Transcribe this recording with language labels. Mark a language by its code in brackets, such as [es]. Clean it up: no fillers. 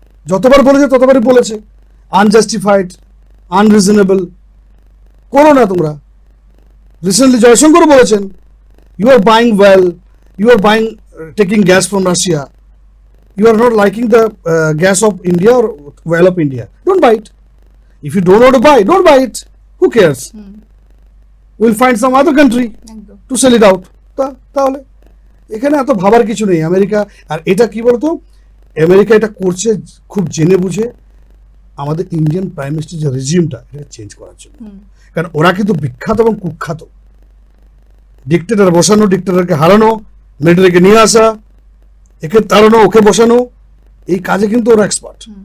[bn] যতবার বলেছে ততবারই বলেছে আনজাস্টিফাইড, আনরিজনেবল। করো না তোমরা। [en] Recently Jaishankar বলেছেন you are buying oil, you are buying taking gas from Russia, you are not liking the gas of India or well of India. Don't buy it. If you don't want to buy, don't buy it. Who cares? We'll find some other country [bn] একদম [en] to sell it out. [bn] তাহলে এখানে এত ভাবার কিছু নেই। America, আর এটা কি বলতো, আমেরিকা এটা করছে খুব জেনে বুঝে আমাদের ইন্ডিয়ান প্রাইম মিনিস্টার যে রেজিমটা এটা চেঞ্জ করার জন্য। কারণ ওরা কিন্তু বিখ্যাত এবং কুখ্যাত ডিক্টেটর বসানো, ডিক্টেটরকে হারানো, মিলিটারিকে নিয়ে আসা, একে তাড়ানো, ওকে বসানো, এই কাজে কিন্তু ওরা এক্সপার্ট।